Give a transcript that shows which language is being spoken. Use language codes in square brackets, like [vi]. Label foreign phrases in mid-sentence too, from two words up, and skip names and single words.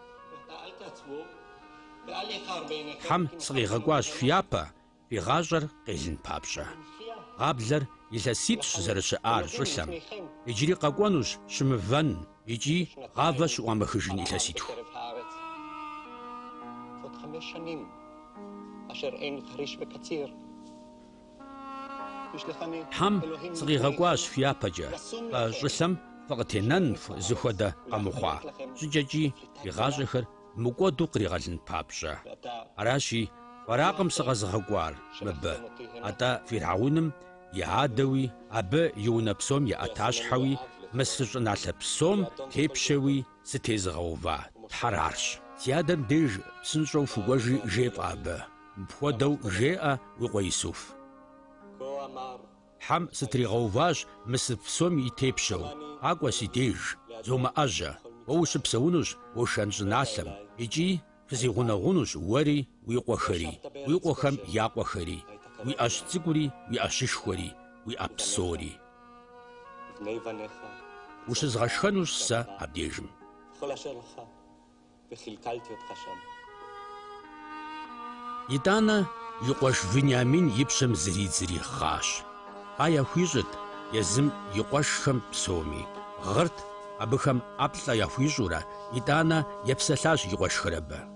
[kbd] Тхьэм сыкъигъэкӏуащ фи япэ, фи гъащӏэр къелын папщӏэ. Гъаблэр илъэситӏщ зэрыщыӏар щӏылъэм. Иджыри къэкӏуэнущ щымывэн икӏи гъавэ щыӏуамэхыжын илъэситху. أشر إن خريش بكثير Hem zğiğek'uaş fyapeç'e, ş'ılhem fıkhıtênen zıxuede khemıxhua, ş'ıç'eç'i yiğaş'exer mık'uedu khriğelın papş'e. Araşi, varakhım sıkhezğek'uar mıbı, at'a Fir'aunım yi adeui, abı yiune psom yi'etaşheui, Mısır ş'ınalhe psom têpşeui zıtêzğeuva, ther arş. Si adem dêjj psınş'eu fık'uejji jjêf'e abı, mıpxuedeu jjê'e vui khue Yisuf. Hem sıtriğeuvaş Mısır psom yitêpşeu, ak'ue si dêjj, zome'eje, vue vuşıpseunuş vo şşen ş'ınalhem, yiç'i fıziğuneğunuş vueri vui khuexeri, vui khuexem ya khuexeri, vui 'eş ts'ık'uri, vui 'eşışşxueri, vui 'e psori. Vuşızğeşşxenuş se abdêjjım. Yit'ane yi khueşş Vınyamin yi pşem zri xhaş. Kha yaxuiş'ıt yêzım yi khueşşxem psomi. Ğırt abıxem 'eplh'e yaxuiş'ure yit'ane yêpselhaş yi khueşşxır abı.